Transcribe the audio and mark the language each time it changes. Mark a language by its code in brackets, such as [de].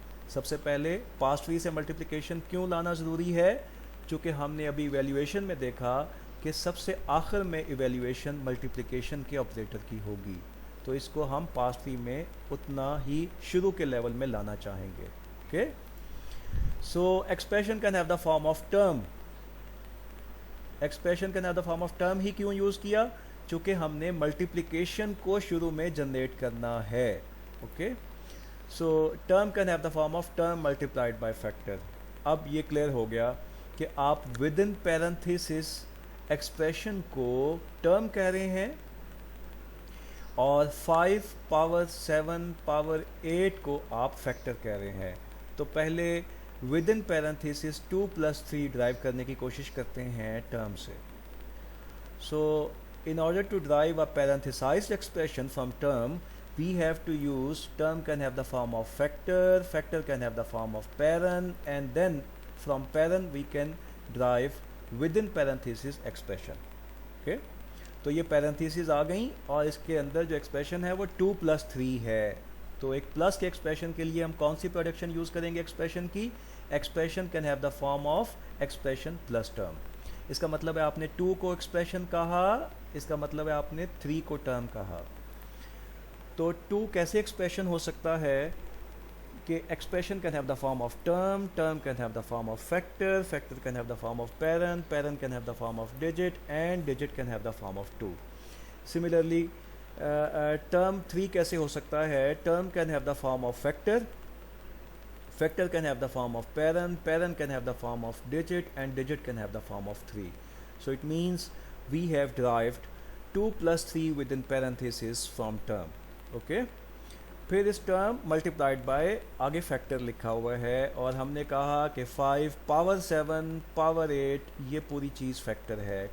[ur] سب سے پہلے پاسٹ 3 سے ملٹیپلیکیشن کیوں لانا ضروری ہے؟ چونکہ ہم نے ابھی ایویلیویشن میں دیکھا کہ سب سے آخر میں ایویلیویشن ملٹیپلیکیشن کے آپریٹر کی ہوگی، تو اس کو ہم پاسٹ 3 میں اتنا ہی شروع کے لیول میں لانا چاہیں گے. [en] Okay, so expression can have the form of term. Expression can have the form of term [ur] ہی کیوں یوز کیا؟ چونکہ ہم نے ملٹیپلیکیشن کو شروع میں جنریٹ کرنا ہے. [en] Okay, so term can have the form of term multiplied by factor. [ur] اب یہ کلیئر ہو گیا کہ آپ ود ان پیرنتھیسس ایکسپریشن کو ٹرم کہہ رہے ہیں اور 5 پاور 7 پاور 8 کو آپ فیکٹر کہہ رہے ہیں. تو پہلے ود ان پیرنتھیسس 2 + 3 ڈرائیو کرنے کی کوشش کرتے ہیں ٹرم سے. [en] So in order to derive a parenthesized expression from term, we have to use term can have the form of factor, factor can have the form of parent, and then from parent we can derive within parenthesis expression. [ur] Okay, تو یہ پیرنتھیسز آ گئیں اور اس کے اندر جو expression ہے وہ 2 + 3 ہے. تو ایک پلس کے ایکسپریشن کے لیے ہم کون سی پروڈکشن یوز کریں گے ایکسپریشن کی؟ [en] Expression can have the form of expression plus term. [ur] اس کا مطلب ہے آپ نے 2 کو ایکسپریشن کہا، اس کا مطلب ہے آپ نے 3 کو ٹرم کہا. تو 2 کیسے ایکسپریشن ہو سکتا ہے کہ [en] Expression can have the form of term, term can have the form of factor, factor can have the form of parent, parent can have the form of digit, and digit can have the form of 2. Similarly term 3 [ur] کیسے ہو سکتا ہے؟ [en] Term can have the form of factor, factor can have the form of parent, parent can have the form of digit, and digit can have the form of 3. So it means we have derived 2 + 3 within parenthesis from term. [ur] Okay, پھر اس term multiplied by آگے factor لکھا ہوا ہے اور ہم نے کہا کہ 5 پاور 7 پاور 8 یہ پوری چیز فیکٹر ہے.